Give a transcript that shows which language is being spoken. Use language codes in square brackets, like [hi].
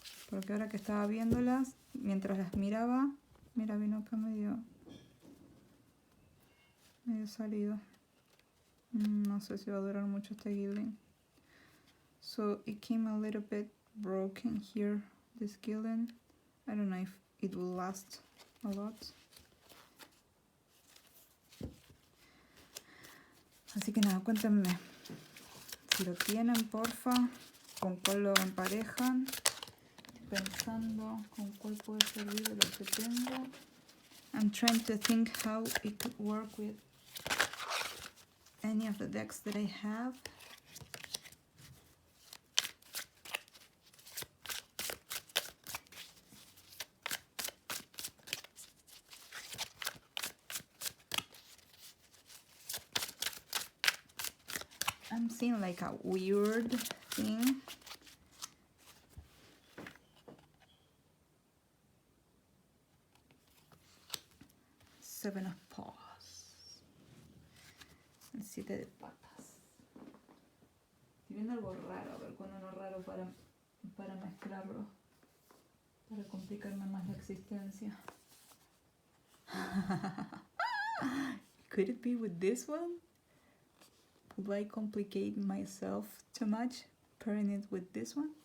[es] Porque ahora que estaba viéndolas, mientras las miraba, mira, vino acá medio salido. No sé si va a durar mucho este gilding. [en] So it came a little bit broken here, this gilding. I don't know if it will last a lot. [es] Así que nada, cuéntenme si lo tienen, porfa, con cuál lo emparejan. Pensando con cuál puede servir de lo que tengo. [en] I'm trying to think how it could work with any of the decks that I have. I'm seeing like a weird thing. Seven of paws. [es] El 7 de patas. Estoy viendo algo raro, a ver cuándo no raro para mezclarlo. Para complicarme más la existencia. [en] Could it be with this one? Would I complicate myself too much pairing it with this one?